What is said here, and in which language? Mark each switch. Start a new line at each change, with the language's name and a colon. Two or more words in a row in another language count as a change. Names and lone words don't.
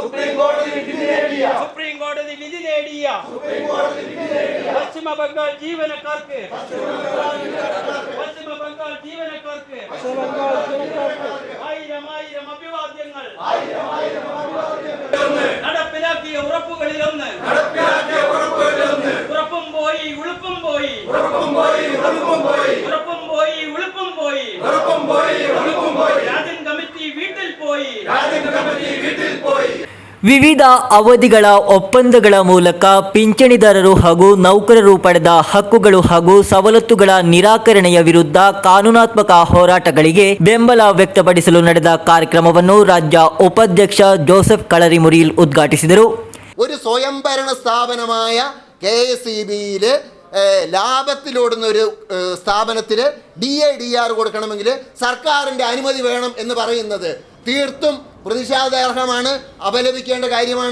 Malayalam: പശ്ചിമ ബംഗാൾ ജീവനക്കാർക്ക് ആയിരം അഭിവാദ്യങ്ങൾ നടപ്പിലാക്കിയ ഉറപ്പുകളിലൊന്ന് ഉറപ്പും പോയി ഉളുപ്പും പോയി രാജൻ കമ്മിറ്റി വീട്ടിൽ പോയി
Kannada: ವಿವಿಧ ಅವಧಿಗಳ ಒಪ್ಪಂದಗಳ ಮೂಲಕ ಪಿಂಚಣಿದಾರರು ಹಾಗೂ ನೌಕರರು ಪಡೆದ ಹಕ್ಕುಗಳು ಹಾಗೂ ಸವಲತ್ತುಗಳ ನಿರಾಕರಣೆಯ ವಿರುದ್ಧ ಕಾನೂನಾತ್ಮಕ ಹೋರಾಟಗಳಿಗೆ ಬೆಂಬಲ ವ್ಯಕ್ತಪಡಿಸಲು ನಡೆದ ಕಾರ್ಯಕ್ರಮವನ್ನು ರಾಜ್ಯ ಉಪಾಧ್ಯಕ್ಷ ಜೋಸೆಫ್ കളരിമുറിയിൽ ഉദ്ഘാಟಿಸಿದರು.
Malayalam: ഒരു സ്വയംഭരണ സ്ഥാപനമായ KSEBയിൽ ലാഭത്തിലോടുന്ന ഒരു സ്ഥാപനത്തിൽ DADR കൊടുക്കണമെങ്കിൽ സർക്കാരിൻ്റെ അനുമതി വേണം എന്ന് പറയുന്നത് തീർത്തും പ്രതിഷേധാർഹമാണ്, അപലപിക്കേണ്ട കാര്യമാണ്.